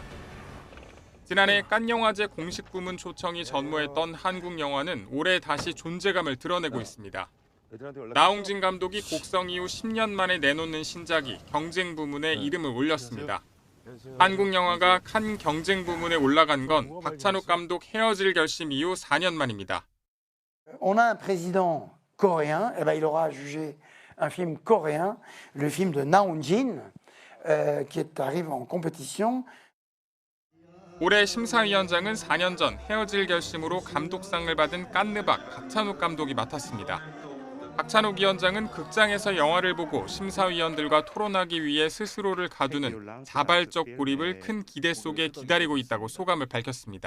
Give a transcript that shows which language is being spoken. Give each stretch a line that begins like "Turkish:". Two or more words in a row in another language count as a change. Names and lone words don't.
Korean: 지난해 칸 영화제 공식 부문 초청이 전무했던 한국 영화는 올해 다시 존재감을 드러내고 있습니다. 나홍진 감독이 곡성 이후 10년 만에 내놓는 신작이 경쟁 부문에 이름을 올렸습니다. 한국 영화가 칸 경쟁 부문에 올라간 건 박찬욱 감독 헤어질 결심 이후 4년 만입니다.
French: On a un président coréen, eh ben, il aura jugé un film coréen, le film de Naonjin, qui arrive en compétition.
Korean: 올해 심사위원장은 4년 전 헤어질 결심으로 감독상을 받은 깐느박 박찬욱 감독이 맡았습니다. 박찬욱 위원장은 극장에서 영화를 보고 심사위원들과 토론하기 위해 스스로를 가두는 자발적 몰입을 큰 기대 속에 기다리고 있다고 소감을 밝혔습니다.